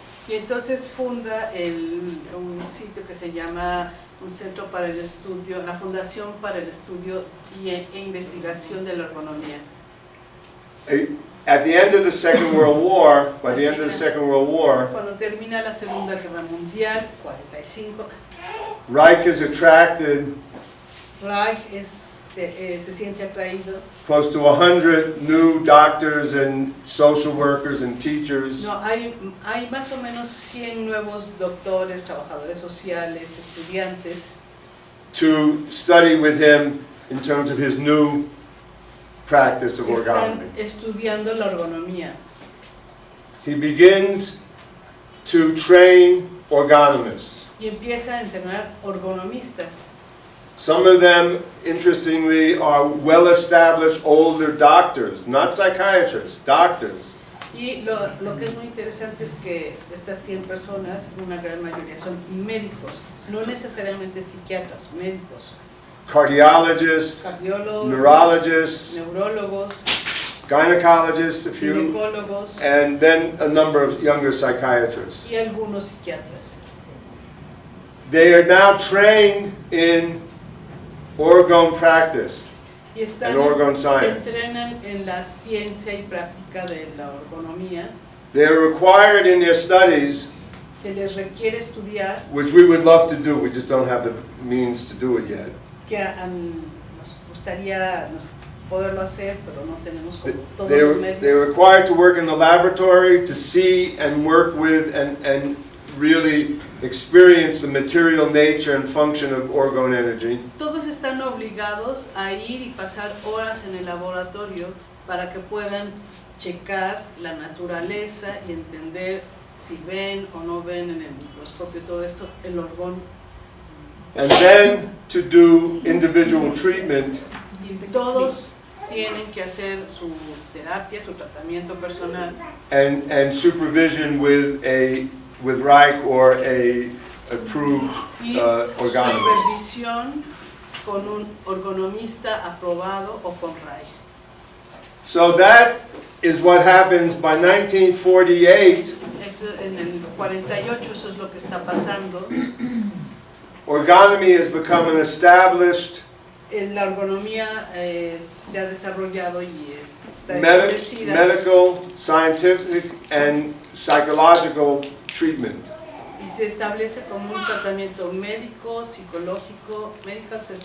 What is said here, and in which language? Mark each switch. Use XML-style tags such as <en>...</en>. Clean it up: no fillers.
<es>Y entonces funda un sitio que se llama un Centro para el Estudio, la Fundación para el Estudio e Investigación de la Ergonomía.</es> <en>At the end of the Second World War, by the end of the Second World War,</en> <es>Cuando termina la Segunda Guerra Mundial, 45,</es> <en>Reich is attracted</en> <es>Reich se siente atraído.</es> <en>close to 100 new doctors and social workers and teachers</en> <es>No, hay más o menos 100 nuevos doctores, trabajadores sociales, estudiantes</es> <en>to study with him in terms of his new practice of</en> <es>que están</es> <en>ergonomy.</en> <es>estudiando la ergonomía.</es> <en>He begins to train ergonomists.</en> <es>Y empieza a entrenar ergonomistas.</es> <en>Some of them, interestingly, are well-established older doctors, not psychiatrists, doctors.</en> <es>Y lo que es muy interesante es que estas 100 personas, una gran mayoría, son médicos, no necesariamente psiquiatras, médicos.</es> <en>Cardiologists,</en> <es>Cardiólogos,</es> <en>neurologists,</en> <es>neurólogos,</es> <en>gynecologists, a few,</en> <es>ginecólogos</es> <en>and then a number of younger psychiatrists.</en> <es>y algunos psiquiatras.</es> <en>They are now trained in orgone practice.</en> <es>Y</es> <en>And orgone</en> <es>se</es> <en>science.</en> <es>entrenan en la ciencia y práctica de la ergonomía.</es> <en>They are required in their studies,</en> <es>Se les requiere estudiar,</es> <en>which we would love to do, we just don't have the means to do it yet.</en> <es>que nos gustaría poderlo hacer, pero no tenemos como todos los</es> <en>They're</en> <es>medios.</es> <en>required to work in the laboratory, to see and work with and really experience the material nature and function of orgone energy.</en> <es>Todos están obligados a ir y pasar horas en el laboratorio para que puedan checar la naturaleza y entender si ven o no ven en el microscopio todo esto, el orgón.</es> <en>And then to do individual treatment</en> <es>Y todos tienen que hacer su terapia, su tratamiento personal</es> <en>and supervision with Reich or a approved</en> <es>y</es> <en>ergonomist.</en> <es>supervisión con un ergonomista aprobado o con Reich.</es> <en>So that is what happens by 1948.</en> <es>Eso, en el 48 eso es lo que está pasando.</es> <en>Ergonomy has become an established</en> <es>La ergonomía se ha desarrollado y está establecida</es> <en>medical, scientific, and psychological treatment.</en> <es>y se establece como un tratamiento médico, psicológico, medical,</es>